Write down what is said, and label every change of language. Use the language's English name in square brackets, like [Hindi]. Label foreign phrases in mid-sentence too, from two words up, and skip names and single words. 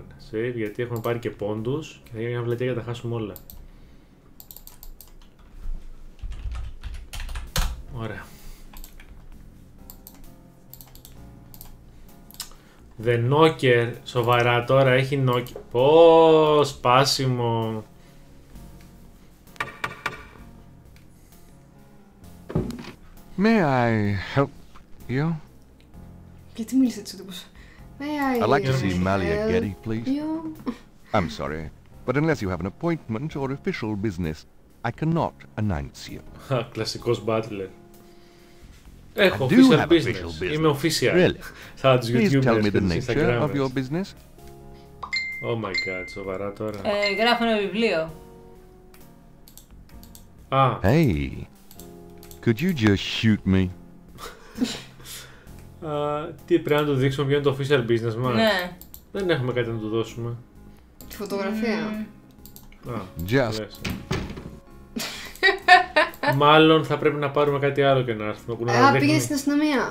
[Greek] Save, γιατί έχουμε πάρει και πόντους και θα γίνει μια βλετία για να τα χάσουμε όλα. Ωραία. The Knocker, σοβαρά τώρα έχει Knocker. Πω, σπάσιμο. [English] May I help you? [Greek] Γιατί μίλησε έτσι ο τύπος? [English] I'd like to see Malia Getty, please. I'm sorry, but unless you have an appointment or official business, I cannot announce you. [Greek] Κλασικός butler. Έχω [English] official business. [Greek] Είμαι official. [English] Really? [Greek] Σαν τους YouTubers. [English] Please tell me the nature [Greek] Instagramers. [English] of your business. Oh my god, [Greek] σοβαρά τώρα. Γράφω ένα βιβλίο. [English] Hey, could you just shoot me? [Greek] Τι πρέπει να του δείξουμε ποιο είναι το [English] official business [Greek] μας? Ναι. Δεν έχουμε κάτι να του δώσουμε. Τη φωτογραφία. [English] Just. [Greek] Μάλλον θα πρέπει να πάρουμε κάτι άλλο και να έρθουμε. Πήγαινε στην αστυνομία.